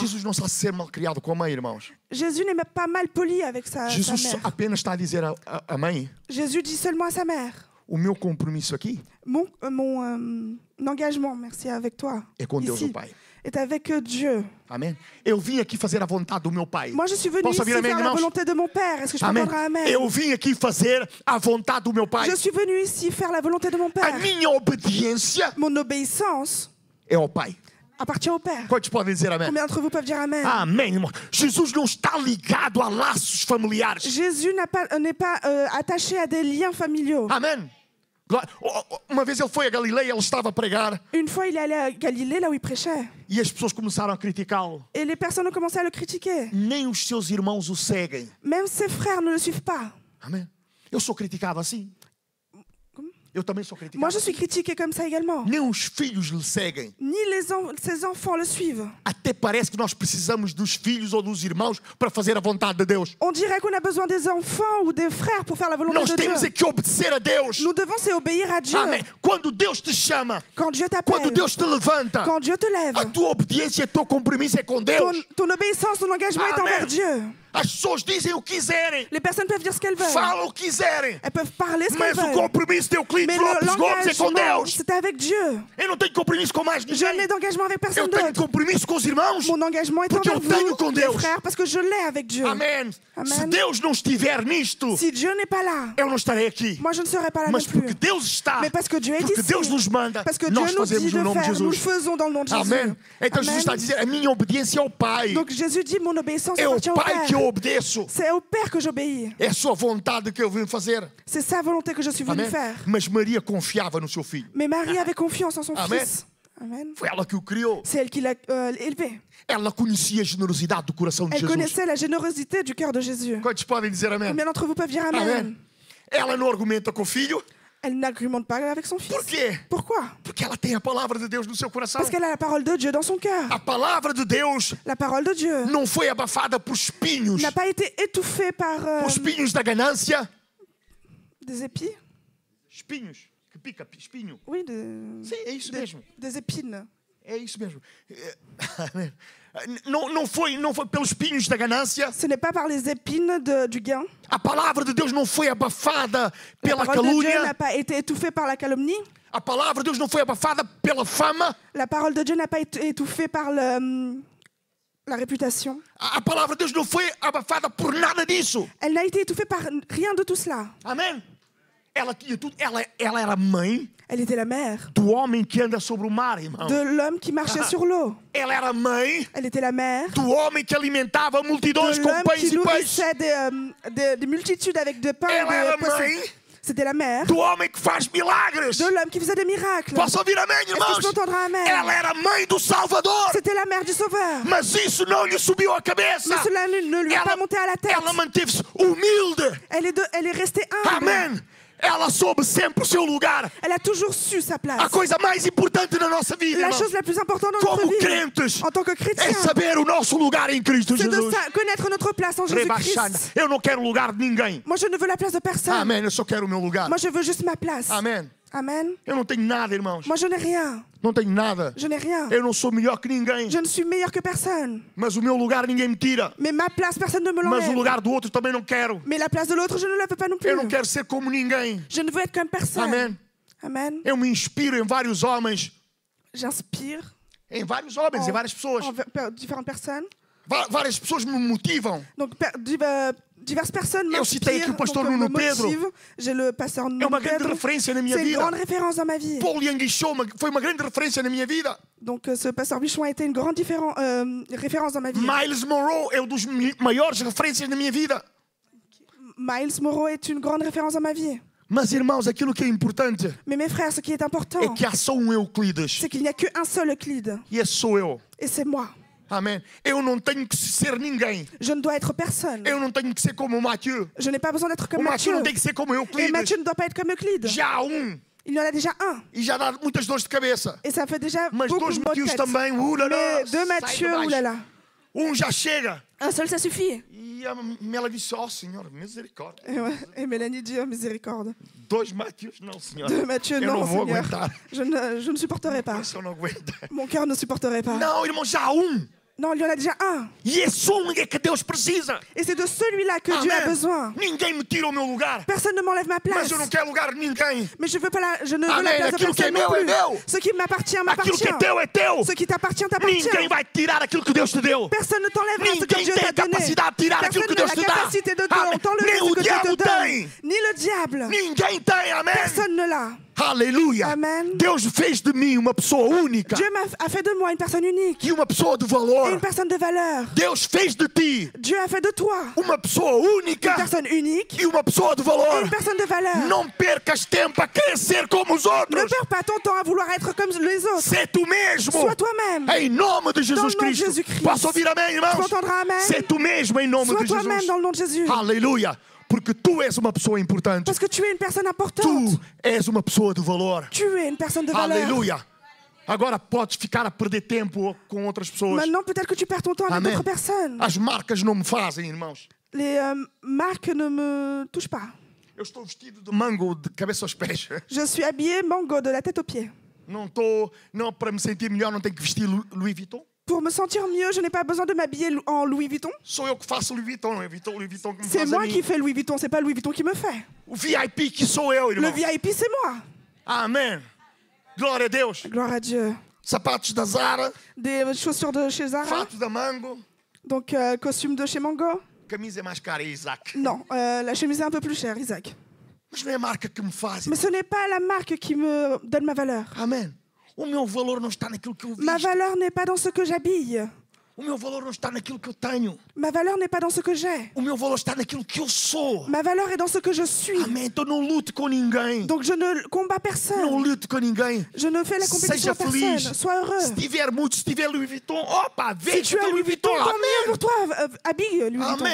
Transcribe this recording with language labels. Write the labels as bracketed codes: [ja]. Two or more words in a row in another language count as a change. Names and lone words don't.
[pt] Jesus não está a ser mal criado com a mãe, irmãos. [fr] Jésus n'est même pas mal poli avec sa Jesus mère. [pt] apenas está a dizer à mãe: [fr] Jésus dit seulement à sa mère, [pt] o meu compromisso aqui [fr] mon engagement, merci, avec toi, [pt] é com Deus, o [fr] ici, [pt] Pai. [fr] est avec Dieu. [pt] Amém? Eu vim aqui fazer a vontade do meu Pai. [fr] Moi, je suis venu [pt] Posso [fr] ici [pt] ouvir amém, [fr] faire la [pt] irmãos? [fr] volonté de mon Père. Est-ce que je peux [pt] Amém. [fr] entendre un Amen? [pt] Eu vim aqui fazer a vontade do meu Pai. [fr] Je suis venu ici faire la volonté de mon [pt] A [fr] Père. [pt] minha obediência [fr] Mon obéissance [pt] é ao Pai. [fr] appartient au Père. [pt] Quantos podem dizer amém? [fr] Combien d'entre vous peuvent dire Amen? [pt] Amém, irmão. Jesus não está ligado a laços familiares. [fr] Jésus n'est pas attaché à des liens familiaux. [pt] Amém. Uma vez ele foi a Galileia, ele estava a pregar [fr] Une fois, il est allé à Galilée, là où il prêchait. [pt] e as pessoas começaram a criticá-lo. [fr] Et les personnes ont commencé à le critiquer. [pt] Nem os seus irmãos o seguem. [fr] Même ses frères ne le suivent pas. [pt] Amém. Eu sou criticado assim. Eu também sou criticado. [fr] Moi, je suis critiquée comme ça également. [pt] Nem os filhos lhe seguem. [fr] Ni ses enfants le suivent. [pt] Até parece que nós precisamos dos filhos ou dos irmãos para fazer a vontade de Deus. [fr] On dirait qu'on a besoin des enfants ou des frères pour faire la volonté [pt] Nós [fr] de [pt] temos [fr] Dieu. [pt] é que obedecer a Deus. [fr] Nous devons c'est obéir à Dieu. [pt] Amém. Quando Deus te chama, [fr] Quand Dieu [pt] quando [fr] t'appelle, [pt] Deus te levanta, [fr] quand Dieu te lève, [pt] a tua obediência, teu compromisso é com Deus. [fr] ton obéissance, ton engagement est Amen. envers Dieu. [pt] As pessoas dizem o que quiserem, [fr] Les personnes peuvent dire ce qu'elles veulent. [pt] falam o que quiserem, [fr] Elles peuvent parler ce qu'elles [pt] mas o [fr] veulent. [pt] compromisso teu Cliente [fr] Mais [pt] Lopes Gomes é com [fr] l'engagement, [pt] Deus. [fr] c'est avec Dieu. [pt] Eu não tenho compromisso com mais [fr] Je [pt] ninguém. [fr] n'ai d'engagement avec [pt] Eu [fr] personne [pt] tenho [fr] d'autre. [pt] compromisso com os irmãos. [fr] Mon engagement est [pt] Porque [fr] envers [pt] eu tenho com [fr] vous, [pt] Deus. [fr] mes frères, parce que je l'ai avec Dieu. [pt] Amém. [fr] Amen. [pt] Se Deus não estiver nisto, [fr] Si Dieu n'est pas là, [pt] eu não estarei aqui. [fr] moi je ne serai pas là [pt] Mas [fr] non plus. [pt] porque Deus está, [fr] Mais parce que Dieu est [pt] porque [fr] ici. [pt] Deus nos manda, [fr] Parce que Dieu [pt] nós [fr] nous dit [pt] fazemos [fr] de [pt] no nome de [fr] faire, nous le [pt] Jesus. [fr] faisons dans le nom de Jésus. [pt] Amém. Então Jesus está a [fr] Amen. [pt] dizer, a minha obediência é ao Pai. [fr] Donc Jésus dit, mon obéissance [pt] É ao [fr] appartient au [pt] Pai que eu [fr] Père. [pt] obedeço. [fr] C'est au Père que j'obéis. [pt] É a sua vontade que eu vim fazer. [fr] C'est sa volonté que je suis venu [pt] Amém. [fr] faire. [pt] Mas Maria confiava no seu filho. [fr] Mais Marie avait confiance en son Amen. fils. Amen. [pt] Foi ela que o criou. [fr] C'est elle qui l'a élevé. [pt] Ela conhecia a generosidade do coração de [fr] Elle [pt] Jesus. [fr] connaissait la générosité du cœur de Jésus. [pt] Quantos podem dizer amém? [fr] Combien d'entre vous peuvent dire Amen? [pt] Amém. Ela não argumenta com o filho. [fr] Elle n'argumente pas avec son fils. [pt] Por quê? [fr] Pourquoi? [pt] Porque ela tem a palavra de Deus no seu coração. [fr] Parce qu'elle a la parole de Dieu dans son cœur. [pt] A palavra de Deus [fr] La parole de Dieu [pt] não foi abafada por espinhos. [fr] n'a pas été étouffée par [pt] Por espinhos da ganância. [fr] des épis. [pt] Espinhos. Que pica, espinho. [fr] Oui, [pt] Sim, é isso mesmo. [fr] des épines. [pt] É isso mesmo. Amém. Não foi pelos espinhos da ganância. [fr] Ce n'est pas par les épines du gain. [pt] A palavra de Deus não foi abafada [fr] La [pt] pela [fr] parole de Dieu n'a [pt] calúnia. [fr] pas été étouffée par la calomnie. [pt] A palavra de Deus não foi abafada pela fama. [fr] La parole de Dieu n'a pas été étouffée par la réputation. [pt] A palavra de Deus não foi abafada por nada disso. [fr] Elle n'a été étouffée par rien de tout cela. [pt] Amém? Ela tinha tudo. Ela era mãe [fr] Elle était la mère [pt] do homem que anda sobre o mar, irmão. [fr] de l'homme qui marchait sur l'eau. [pt] Ela era mãe [fr] Elle était la mère [pt] do homem que alimentava multidões [fr] de [pt] com [fr] l'homme [pt] pães [fr] qui [pt] e peixes. [fr] nourrissait des multitudes avec de pain [pt] Ela [fr] et [pt] era [fr] de poissons. [pt] mãe [fr] C'était la mère [pt] do homem que faz milagres. [fr] de l'homme qui faisait des miracles. [pt] Posso ouvir amém, [fr] Est-ce que je [pt] irmãos? [fr] peux entendre un amen? [pt] Ela era mãe do Salvador. [fr] C'était la mère du Sauveur. [pt] Mas isso não lhe subiu à cabeça. [fr] Mais cela ne lui a pas monté à la tête. [pt] Ela manteve-se humilde. [fr] Elle est restée humble. [pt] Amém. Ela soube sempre o seu lugar. [fr] Elle a toujours su sa place. [pt] A coisa mais importante na nossa vida, [fr] La [pt] irmãos, [fr] chose la plus importante dans notre [pt] como [fr] vie, [pt] crentes, [fr] en tant que [pt] é [fr] chrétien, [pt] saber o nosso lugar em Cristo [fr] c'est de [pt] Jesus. [fr] connaître notre place en [pt] Rebaixando. [fr] Jésus-Christ. [pt] Eu não quero o lugar de ninguém. [fr] Moi, je ne veux la place de personne. [pt] Amém. Eu só quero o meu lugar. [fr] Moi, je veux juste ma place. [pt] Amém. [fr] Amen. [pt] Eu não tenho nada, irmãos. [fr] Moi, je n'ai rien. [pt] Não tenho nada. [fr] Je n'ai rien. [pt] Eu não sou melhor que ninguém. [fr] Je ne suis meilleur que personne. [pt] Mas o meu lugar ninguém me tira. [fr] Mais ma place, personne ne me [pt] Mas o [fr] l'enlève. [pt] lugar do outro também não quero. [fr] Mais la place de l'autre, je ne la veux pas non plus. [pt] Eu não quero ser como ninguém. [fr] Je ne veux être comme personne. [pt] Amém. [fr] Amen. [pt] Eu me inspiro em vários homens. [fr] J'inspire [pt] Em vários homens, em várias pessoas. [fr] différentes personnes. [pt] Várias pessoas me motivam. [fr] Donc, diverses personnes [pt] Eu citei aqui o [fr] m'inspirent, [pt] pastor [fr] donc, [pt] Nuno [fr] me [pt] Pedro. [fr] motivent. J'ai le pasteur [pt] É [fr] Nuno [pt] uma grande Pedro. referência na minha [fr] C'est une [pt] vida. [fr] grande référence dans ma vie. [pt] Paul Yanguichou foi uma grande referência na minha vida. [fr] Donc, ce pasteur Bichon a été une grande référence dans ma vie. [pt] Miles Monroe é um dos maiores referências na minha vida. [fr] Miles Monroe est une grande référence dans ma vie. [pt] Mas, irmãos, aquilo que é importante [fr] Mais mes frères, ce qui est important, [pt] é que há só um Euclides. [fr] c'est qu'il n'y a qu'un seul Euclide. [pt] E esse sou eu. [fr] Et c'est moi. [pt] Amém. Eu não tenho que ser ninguém. [fr] Je ne dois être personne. [pt] Eu não tenho que ser como o Mathieu. [fr] Je n'ai pas besoin d'être [pt] O [fr] comme [pt] Mathieu [fr] Matthieu. [pt] não tem que ser como [fr] Et [pt] Euclides. [fr] Matthieu ne doit pas être comme Euclide. [pt] Já há um. [fr] Il y en a déjà un. [pt] E já dá muitas dores de cabeça. [fr] Et ça fait déjà [pt] Mas [fr] beaucoup [pt] dois [fr] de maux de [pt] Mathieux [fr] tête. [pt] também. Lá, [fr] Mais deux [pt] sai de [fr] Matthieu, [pt] baixo. [fr] oulala. [pt] Já chega. [fr] Un seul, ça suffit. [pt] E a Mela disse, Senhor, misericórdia. [fr] Et Mélanie dit, oh miséricorde. [pt] Dois Matthews, não, Senhor. [fr] Deux Matthieu, [pt] Eu [fr] non, [pt] não vou [fr] Seigneur. [pt] aguentar. [fr] Je ne supporterai pas. [pt] Isso eu não aguento. [fr] Mon cœur ne supporterait pas. [pt] Não, irmão, já há um. [fr] Non, il y en a déjà un. [pt] E esse um é que Deus precisa. [fr] Et c'est de celui-là que Dieu a besoin. [pt] Ninguém me tira o meu lugar. [fr] Personne ne m'enlève ma place. [pt] Mas eu não quero lugar de ninguém. [fr] Mais je ne veux [pt] Amém. [fr] la place de [pt] Aquilo que é [fr] personne [pt] meu [fr] non [pt] é [fr] plus. [pt] meu. [fr] Ce qui m'appartient, [pt] Aquilo [fr] m'appartient. [pt] que é teu é teu. [fr] Ce qui t'appartient, t'appartient. [pt] Ninguém vai tirar aquilo que Deus te deu. [fr] Personne ne t'enlèvera ce que [pt] Ninguém [fr] Dieu [pt] tem [fr] t'a [pt] a [fr] donné. [pt] capacidade de tirar aquilo que [fr] Personne [pt] Deus [fr] n'a [pt] te [fr] la [pt] dá. [fr] capacité de [pt] Amém. [fr] t'enlever [pt] Nem [fr] ce [pt] o [fr] que Dieu te [pt] diabo [fr] donne. [pt] tem. [fr] Ni le diable. [pt] Ninguém tem, amém. [fr] Personne ne l'a. [pt] Aleluia. [fr] Amen. [pt] Deus fez de mim uma pessoa única [fr] Dieu a fait de moi une personne unique. [pt] e uma pessoa de [fr] Et [pt] valor. [fr] une personne de valeur. [pt] Deus fez de ti [fr] Dieu a fait de toi [pt] uma pessoa única [fr] une personne unique [pt] e uma pessoa de [fr] et [pt] valor. [fr] une personne de valeur. [pt] Não percas tempo a querer ser como os [fr] Ne [pt] outros. [fr] perds pas ton temps à vouloir être comme les autres. [pt] Ser tu mesmo. [fr] Sois toi-même. [pt] Em nome de [fr] Dans [pt] Jesus [fr] le nom de [pt] Cristo. [fr] Jésus-Christ. [pt] Posso ouvir amém, [fr] Tu [pt] irmãos? [fr] entendras amen. [pt] Ser tu mesmo em nome [fr] Sois [pt] de [fr] toi-même [pt] Jesus. [fr] dans le nom de Jésus. [pt] Aleluia. Porque tu és uma pessoa importante. [fr] Parce que tu es une personne importante. [pt] Tu és uma pessoa de valor. [fr] Tu es une personne de valeur. [pt] Aleluia. Agora podes ficar a perder tempo com outras pessoas. [fr] Maintenant, peut-être que tu perds ton temps avec [pt] Amém. [fr] d'autres personnes. [pt] As marcas não me fazem, irmãos. [fr] Les marques ne me touchent pas. [pt] Eu estou vestido de mango de cabeça aos pés. [fr] Je suis habillée mango de la tête aux pieds. [pt] Não para me sentir melhor, não tenho que vestir Louis Vuitton. [fr] Pour me sentir mieux, je n'ai pas besoin de m'habiller en Louis Vuitton. [pt] Sou eu que faço Louis Vuitton, não é Louis Vuitton que me [fr] C'est [pt] faz a [fr] moi [pt] mim. [fr] qui fais Louis Vuitton, c'est pas Louis Vuitton qui me fait. [pt] O VIP que sou eu, [fr] Le [pt] irmão. [fr] VIP, c'est moi. [pt] Amém. Glória a Deus. [fr] Gloire à Dieu. [pt] Sapatos da Zara, [fr] Des chaussures de chez Zara, [pt] fato da Mango. [fr] donc costume de chez Mango. [pt] Camisa é mais cara, [fr] Isaac. Non, la chemise est un peu plus chère, Isaac. [pt] Mas não é a marca que me faz. [fr] Mais ce n'est pas la marque qui me donne ma valeur. [pt] Amém. O meu valor não está naquilo que eu [fr] Ma [pt] visto. [fr] valeur n'est pas dans ce que j'habille. [pt] O meu valor não está naquilo que eu tenho. [fr] Ma valeur n'est pas dans ce que j'ai. [pt] O meu valor está naquilo que eu sou. [fr] Ma valeur est dans ce que je suis. [pt] Amém. Então não lute com ninguém. [fr] Donc je ne combats [pt] Não [fr] personne. [pt] lute com ninguém. [fr] Je ne fais la compétition [pt] Seja [fr] à personne. [pt] feliz. [fr] Sois [pt] Se [fr] heureux. [pt] tiver muito, se tiver Louis Vuitton, opa, [fr] Si [pt] veja [fr] tu as Louis Vuitton, tant mieux [pt] Amém. [fr] pour toi. Habille Louis Vuitton.